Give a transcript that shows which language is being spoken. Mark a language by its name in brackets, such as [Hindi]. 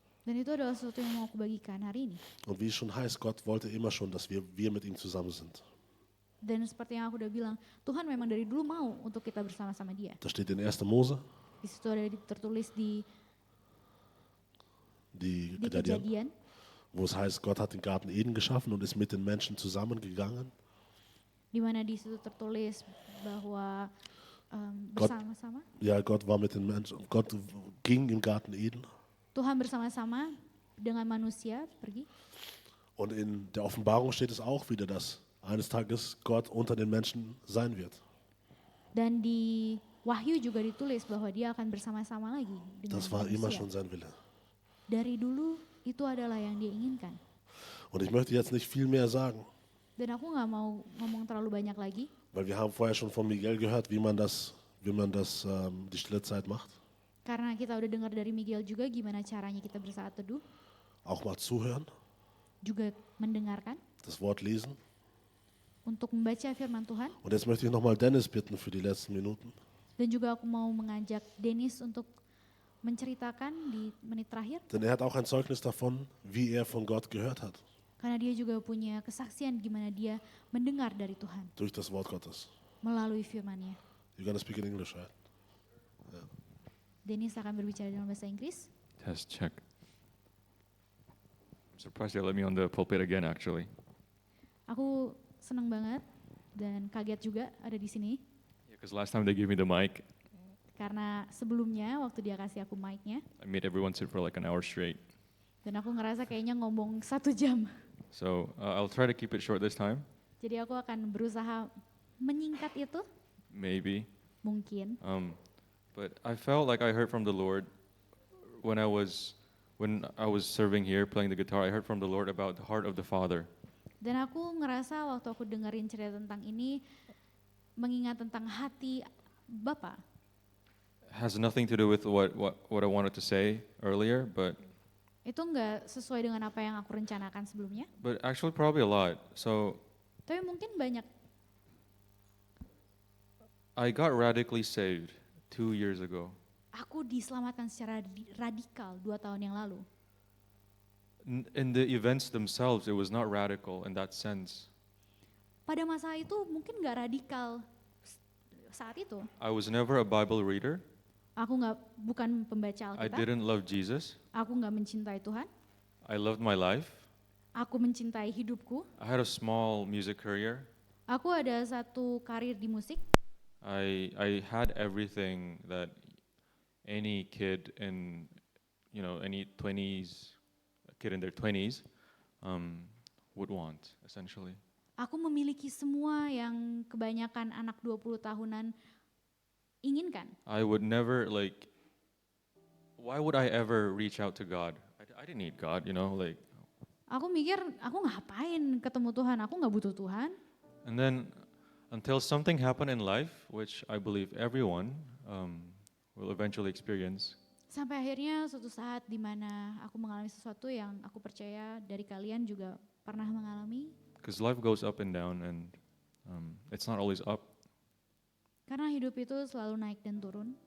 [Indonesian] Dan itu adalah sesuatu yang mau aku bagikan hari ini. [German] Und wie es schon heißt, Gott wollte immer schon, dass wir mit ihm zusammen sind. [Indonesian] Dan seperti yang aku udah bilang, Tuhan memang dari dulu mau untuk kita bersama-sama Dia. [German] Das steht in 1. Mose, [Indonesian] Di situ ada tertulis di [German] die [Indonesian] Kejadian, [German] Kejadian, wo es heißt, Gott hat den Garten Eden geschaffen und ist mit den Menschen zusammengegangen. [Indonesian] di mana di situ tertulis bahwa [German] Gott- [Indonesian] bersama-sama [German] Ja, Gott war mit den Menschen, Gott ging im Garten Eden. [Indonesian] Tuhan bersama-sama dengan manusia pergi. [German] Und in der Offenbarung steht es auch wieder, dass eines Tages Gott unter den Menschen sein wird. [Indonesian] Dan di Wahyu juga ditulis bahwa Dia akan bersama-sama lagi dengan [German] Das war immer [Indonesian] manusia. [German] schon sein Wille. [Indonesian] Dari dulu itu adalah yang Dia inginkan. [German] Und ich möchte jetzt nicht viel mehr sagen, [Indonesian] Dan aku nggak mau ngomong terlalu banyak lagi, [German] weil wir haben vorher schon von Miguel gehört, wie man das die stille Zeit macht. [Indonesian] karena kita udah dengar dari Miguel juga gimana caranya kita bersaat teduh, [German] Auch mal zuhören, [Indonesian] juga mendengarkan, [German] das Wort lesen. [Indonesian] untuk membaca firman Tuhan. [German] Und jetzt möchte ich nochmal Dennis bitten für die letzten Minuten. [Indonesian] Dan juga aku mau mengajak Dennis untuk menceritakan di menit terakhir, [German] Denn er hat auch ein Zeugnis davon, wie er von Gott gehört hat, [Indonesian] karena dia juga punya kesaksian gimana dia mendengar dari Tuhan [German] durch das Wort Gottes. [Indonesian] melalui firman-Nya. [English] You're gonna speak in English, right? [Indonesian] Dennis akan berbicara dalam bahasa Inggris. [English] Test check. I'm surprised they let me on the pulpit again actually. [Indonesian] Aku senang banget dan kaget juga ada di sini, [English] Because last time they gave me the mic, [Indonesian] karena sebelumnya waktu dia kasih aku mic-nya, [English] I made everyone sit for like an hour straight. [Indonesian] dan aku ngerasa kayaknya ngomong 1 jam. [English] So I'll try to keep it short this time, [Indonesian] Jadi aku akan berusaha menyingkat itu, [English] maybe. [Indonesian] mungkin. [English] But I felt like I heard from the Lord when I was serving here playing the guitar. I heard from the Lord about the heart of the Father. [Indonesian] Dan aku ngerasa waktu aku dengerin cerita tentang ini, mengingat tentang hati Bapa. [English] Has nothing to do with what I wanted to say earlier, but [Indonesian] Itu nggak sesuai dengan apa yang aku rencanakan sebelumnya, [English] actually probably a lot. So [Indonesian] tapi mungkin banyak. [English] I got radically saved 2 years ago. [Indonesian] Aku diselamatkan secara radikal 2 tahun yang lalu. [English] In the events themselves, it was not radical in that sense. [Indonesian] Pada masa itu mungkin nggak radikal saat itu. [English] I was never a Bible reader. [Indonesian] Aku bukan pembaca [English] I [Indonesian] Alkitab. [English] didn't love Jesus. [Indonesian] Aku nggak mencintai Tuhan. [English] I loved my life. [Indonesian] Aku mencintai hidupku. [English] I had a small music career. [Indonesian] Aku ada satu karir di musik. [English] I had everything that any kid in, any 20s, a kid in their 20s, would want, essentially. [Indonesian] Aku memiliki semua yang kebanyakan anak 20 tahunan inginkan. [English] I would never why would I ever reach out to God? I didn't need God, [Indonesian] Aku mikir, aku ngapain ketemu Tuhan? Aku nggak butuh Tuhan. [English] And then until something happened in life, which I believe everyone will eventually experience. [Indonesian] Sampai akhirnya suatu saat di mana aku mengalami sesuatu yang aku percaya dari kalian juga pernah mengalami. [English] Because life goes up and down, and it's not always up. [Indonesian] Karena hidup itu selalu naik dan turun.